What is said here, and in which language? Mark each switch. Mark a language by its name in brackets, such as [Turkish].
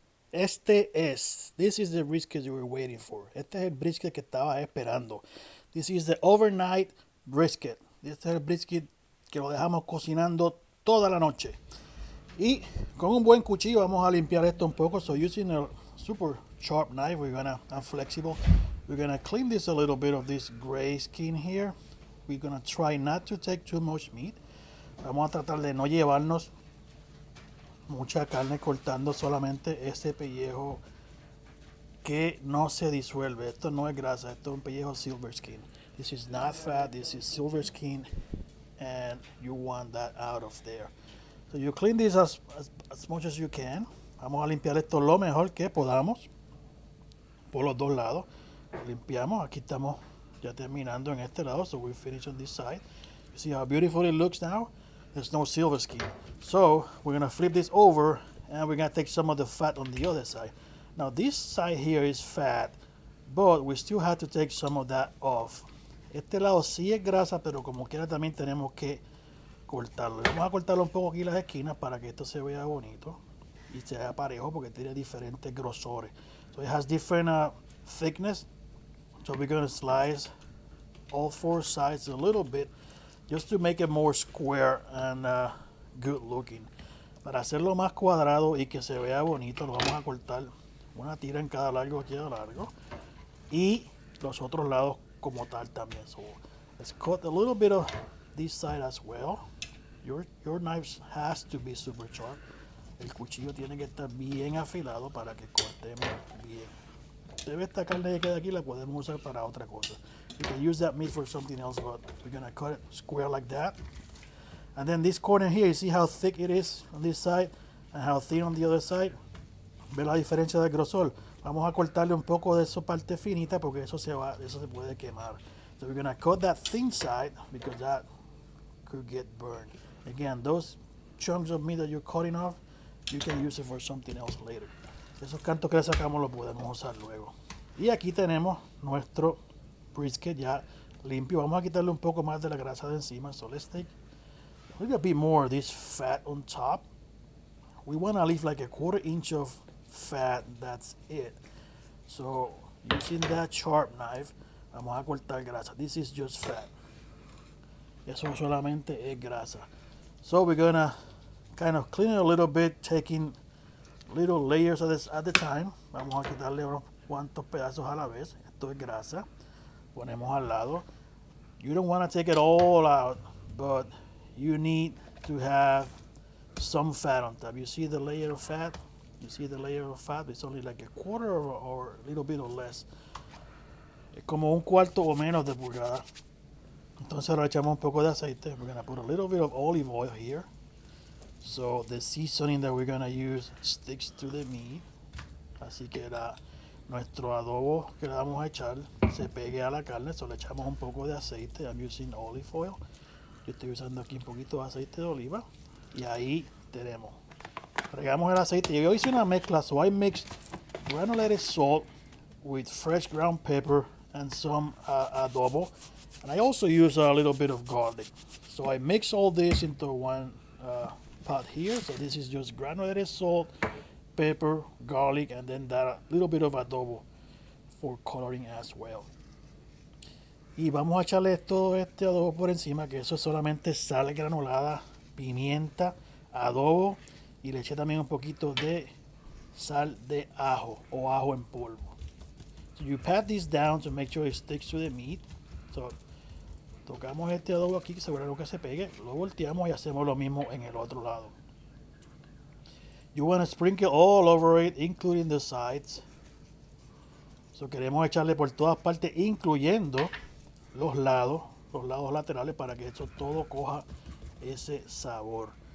[English] This is the brisket you were waiting for. [Spanish] Este es el brisket que estaba esperando. [English] This is the overnight brisket. [Spanish] Este es el brisket que lo dejamos cocinando toda la noche. Y con un buen cuchillo vamos a limpiar esto un poco. [English] So using a super sharp knife, I'm flexible. We're gonna clean this a little bit of this gray skin here. We're gonna try not to take too much meat. [Spanish] Vamos a tratar de no llevarnos mucha carne cortando solamente ese pellejo que no se disuelve. Esto no es grasa, esto es un pellejo silver skin. [English] This is not fat, this is silver skin, and you want that out of there. So you clean this as much as you can. [Spanish] Vamos a limpiar esto lo mejor que podamos por los dos lados. Lo limpiamos, aquí estamos ya terminando en este lado, [English] so we finish on this side. You see how beautiful it looks now? There's no silver skin. So we're gonna flip this over and we're gonna take some of the fat on the other side. Now this side here is fat, but we still have to take some of that off. [Spanish] Este lado sí es grasa, pero como quiera también tenemos que cortarlo. Vamos a cortarlo un poco aquí las esquinas para que esto se vea bonito y se vea parejo porque tiene diferentes grosores. [English] So it has different thickness. So we're going to slice all four sides a little bit just to make it more square and good looking. [Spanish] Para hacerlo más cuadrado y que se vea bonito, lo vamos a cortar una tira en cada largo aquí a largo y los otros lados como tal también. [English] So let's cut a little bit of this side as well. Your knife has to be super sharp. [Spanish] El cuchillo tiene que estar bien afilado para que cortemos bien. Se ve esta carne que queda aquí, la podemos usar para otra cosa. [English] You can use that meat for something else, but we're gonna cut it square like that. And then this corner here, you see how thick it is on this side and how thin on the other side. [Spanish] ¿Ve la diferencia del grosor? Vamos a cortarle un poco de esa parte finita porque eso se puede quemar. [English] So we're gonna cut that thin side because that could get burned. Again, those chunks of meat that you're cutting off, you can use it for something else later. [Spanish] Esos cantos que le sacamos los podemos usar luego. Y aquí tenemos nuestro brisket ya limpio. Vamos a quitarle un poco más de la grasa de encima. [English] So let's take a little bit more of this fat on top. We want to leave like a 1/4 inch of fat. That's it. So using that sharp knife, [Spanish] vamos a cortar grasa. [English] This is just fat. [Spanish] Eso solamente es grasa. [English] So we're gonna kind of clean it a little bit, taking little layers at the time. [Spanish] Vamos a quitarle unos cuantos pedazos a la vez. Esto es grasa. Ponemos al lado. [English] You don't want to take it all out, but you need to have some fat on top. You see the layer of fat? You see the layer of fat? It's only like a quarter or a little bit or less. [Spanish] Es como un cuarto o menos de pulgada. Entonces ahora echamos un poco de aceite. [English] We're gonna put a little bit of olive oil here. So the seasoning that we're gonna use sticks to the meat. [Spanish] Así que nuestro adobo que le vamos a echar se pegue a la carne. So le echamos un poco de aceite. [English] I'm using olive oil. [Spanish] Yo estoy usando aquí un poquito de aceite de oliva. Y ahí tenemos. Regamos el aceite. Yo hice una mezcla. [English] So I mixed granulated salt with fresh ground pepper and some adobo. And I also use a little bit of garlic. So I mix all this into one pot here. So this is just granulated salt, pepper, garlic, and then that little bit of adobo for coloring as well. [Spanish] Y vamos a echarle todo este adobo por encima, que eso es solamente sal granulada, pimienta, adobo, y le eché también un poquito de sal de ajo o ajo en polvo. [English] So you pat this down to make sure it sticks to the meat. [Spanish] So tocamos este adobo aquí, que seguro que se pegue, lo volteamos y hacemos lo mismo en el otro lado. [English] You want to sprinkle all over it, including the sides. [Spanish] So queremos echarle por todas partes, incluyendo los lados laterales, para que eso todo coja ese sabor.